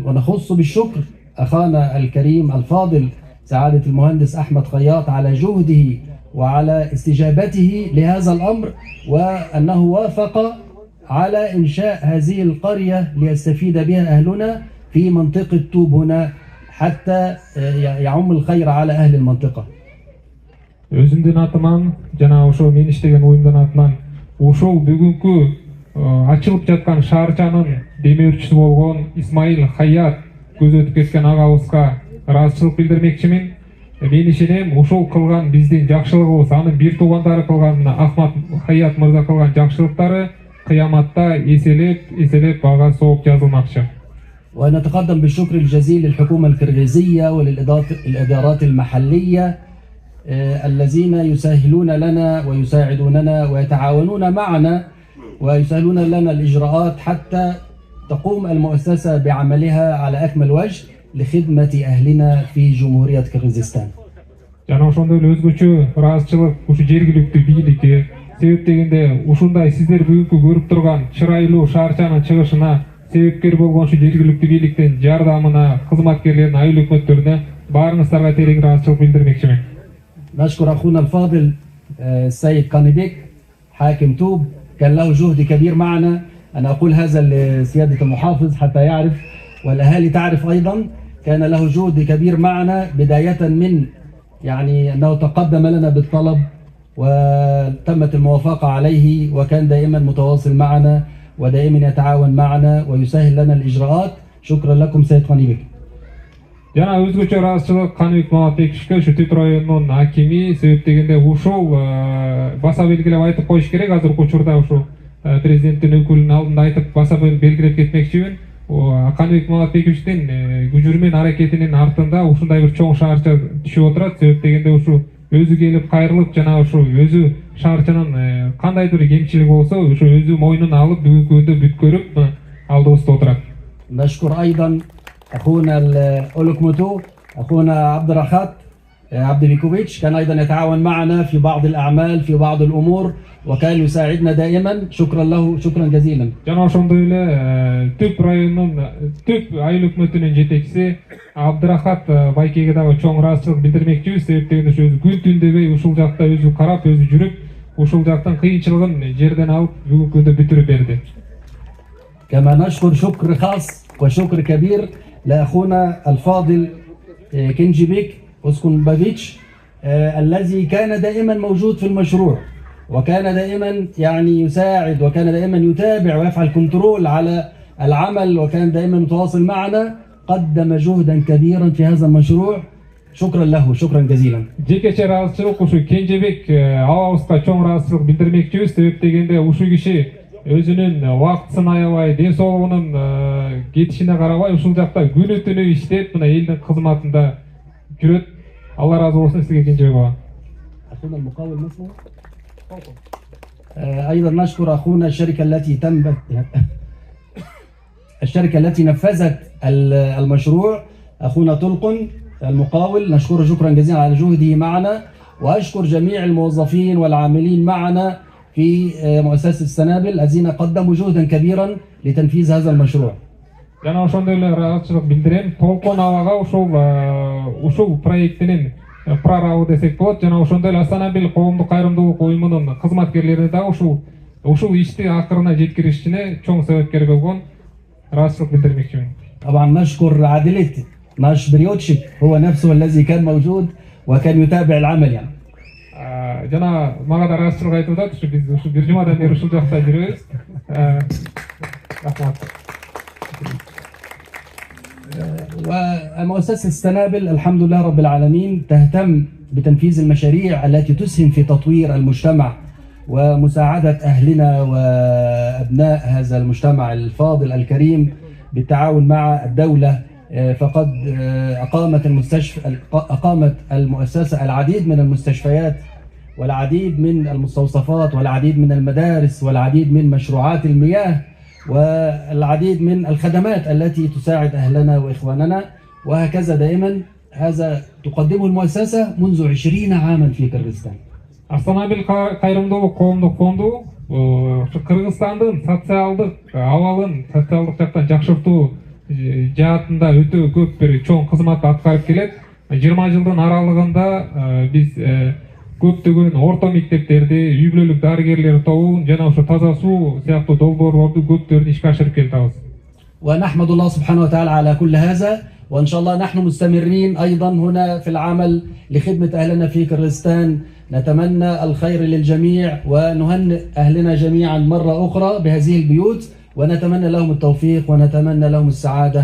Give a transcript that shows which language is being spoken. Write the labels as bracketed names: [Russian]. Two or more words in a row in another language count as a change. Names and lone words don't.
[Arabic] ونخص بالشكر أخانا الكريم الفاضل سعادة المهندس أحمد خياط على جهده وعلى استجابته لهذا الأمر، وأنه وافق على إنشاء هذه القرية ليستفيد بها أهلنا في منطقة توب هنا حتى يعم الخير على أهل المنطقة. [Kyrgyz] Өзүмдүн атыман жана ошо мен иштеген уюмдун атынан ошол бүгүнкү ачылып жаткан шаарчанын демөөрчүсү болгон Исмаил Хаят көз өтүп кеткен агабызга ыраазычылык билдирмекчимин. Мен ишенем, ошол кылган биздин жакшылыгыбыз, анын бир туугандары кылган Ахмат Хаят мырза кылган жакшылыктары кыяматта эселеп ага сооп жазылмакчы. [Arabic] ونتقدم بالشكر الجزيل للحكومة الكرغيزية وللإدارات المحلية الذين يسهلون لنا ويساعدوننا ويتعاونون معنا ويسهلون لنا الإجراءات حتى تقوم المؤسسة بعملها على أكمل وجه لخدمة أهلنا في جمهورية كرغيزستان. [Kyrgyz] Жана ошондой эле өзгөчө ыраазычылык ушу жергиликтүү бийликке, себеп дегенде ушундай сиздер бүгүнкү көрүп турган чырайлуу шаарчанын чыгышына себепкер болгон ушу жергиликтүү бийликтин жардамына, кызматкерлердин, айыл өкмөттөрүнө баарыңыздарга терең ыраазычылык билдирмекчимин. [Arabic] نشكر أخونا الفاضل السيد كانيبيك حاكم توب، كان له جهد كبير معنا. أنا أقول هذا لسيادة المحافظ حتى يعرف والأهالي تعرف أيضا، كان له جهد كبير معنا بداية من يعني أنه تقدم لنا بالطلب وتمت الموافقة عليه، وكان دائما متواصل معنا ودائما يتعاون معنا ويسهل لنا الإجراءات. شكرا لكم سيد كانيبيك. [Kyrgyz] Жана өзгөчө ыраазычылык Каныбек Маматбековичке, ушу Түп районунун акими, себеп дегенде ушул баса белгилеп айтып коюш керек. Азыркы учурда ушу президенттин өкүлүнүн алдында айтып баса белгилеп кетмекчимин. Каныбек Маматбековичтин күжүрмөн аракетинин артында ушундай бир чоң шаарча түшүп отурат. Себеп дегенде ушу өзү келип кайрылып жана ушу өзү шаарчанын кандайдыр кемчилиги болсо ушу өзү мойнуна алып бүгүнкү күндө бүт көрүп алдыбызда отурат. [Arabic] نشكر أيضا أخونا الأولوكموتو أخونا عبد الرخات عبد بيكوفيتش، كان أيضا يتعاون معنا في بعض الأعمال في بعض الأمور وكان يساعدنا دائما. شكرا له، شكرا جزيلا. [Kyrgyz] Жана ошондой эле Түп районунун Түп айыл өкмөтүнүн жетекчиси Абдырахат байкеге дагы чоң ыраазычылык билдирмекчибиз. Себеп дегенде өзү күн түн дебей ушул жакта өзү карап, өзү жүрүп, ушул жактын кыйынчылыгын жерден алып бүгүнкү күндө бүтүрүп берди. [Arabic] كما نشكر شكر خاص وشكر كبير لأخونا الفاضل كنجيبيك أوسكونبافيتش الذي كان دائما موجود في المشروع، وكان دائما يعني يساعد، وكان دائما يتابع ويفعل كنترول على العمل، وكان دائما متواصل معنا. قدم جهدا كبيرا في هذا المشروع. شكرا له، شكرا جزيلا. [Kyrgyz] Жекече ыраазычылык ушу Кенжебек абабызга чоң ыраазычылык билдирмекчибиз. Себеп дегенде ушул киши өзүнүн убактысын аябай, ден соолугунун кетишине карабай ушул жакта күнү түнү иштеп, мына элдин кызматында жүрөт. Алла разы болсун сизге Кенжебек баба. [Arabic] أخونا المقاول اسمه أيضا نشكر أخونا الشركة التي نفذت المشروع، أخونا طلقن المقاول، نشكره شكرا جزيلا على جهده معنا. وأشكر جميع الموظفين والعاملين معنا في مؤسسة السنابل الذين قدموا جهدا كبيرا لتنفيذ هذا المشروع. [Kyrgyz] Жана ошондой эле ыраазычылык билдирем Толкон абага ушул проектинин прорабы десек болот. Жана ошондой эле Астанабил коомдук кайрымдуулук уюмунун кызматкерлерине да ушул ишти акырына жеткиришине чоң себепкер болгон ыраазычылык билдирмекчимин. [Arabic] طبعا نشكر عادلة بريوتشيك، هو نفسه الذي كان موجود وكان يتابع العمل يعني. [Kyrgyz] Жана мага да ыраазычылык айтып атат, биз ушу бир жумадан бери ушул жакта жүрөбүз. Рахмат. [Arabic] ومؤسسة السنابل الحمد لله رب العالمين تهتم بتنفيذ المشاريع التي تسهم في تطوير المجتمع ومساعدة أهلنا وأبناء هذا المجتمع الفاضل الكريم بالتعاون مع الدولة. فقد أقامت المؤسسة العديد من المستشفيات والعديد من المستوصفات والعديد من المدارس والعديد من مشروعات المياه والعديد من الخدمات التي تساعد أهلنا وإخواننا، وهكذا دائما. هذا تقدمه المؤسسة منذ 20 عاما في كرغستان. [Kyrgyz] Астанабил кайрымдуулук коомдук фонду Кыргызстандын социалдык абалын, социалдык жактан жакшыртуу жаатында өтө көп бир чоң кызмат аткарып келет. 20 жылдын аралыгында биз көптөгөн орто мектептерди, үй бүлөлүк дарыгерлер тобун жана ошо таза суу сыяктуу долбоорлорду көптөрүн ишке ашырып келатабыз. [Arabic] ونحمد الله سبحانه وتعالى على كل هذا، وإن شاء الله نحن مستمرين أيضا هنا في العمل لخدمة أهلنا في كرغستان. نتمنى الخير للجميع ونهنئ أهلنا جميعا مرة أخرى بهذه البيوت، ونتمنى لهم التوفيق ونتمنى لهم السعادة.